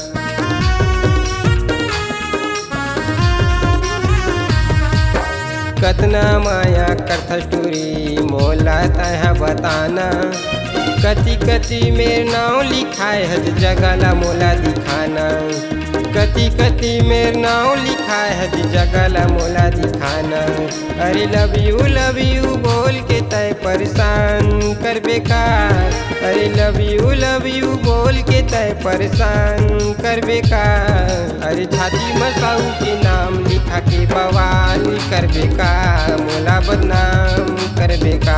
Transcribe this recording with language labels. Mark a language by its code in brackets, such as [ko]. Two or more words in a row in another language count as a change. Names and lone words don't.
[hne] कतना माया कथटुरी मोला तहा बताना। कति कति मेर नाव लिखाए हर जगह ला मोला दिखाना। कति कति मेर नाव लिखाए हर जगह ला मोला दिखाना। अरे [en] love you [hne] बोल के तय परेशान करबे का। अरे [en] love you [hne] बोल के तय परेशान करबे का। अरे छाती में साहू के नाम लिखा के बवाल करबे का, मोला बदनाम करबे का।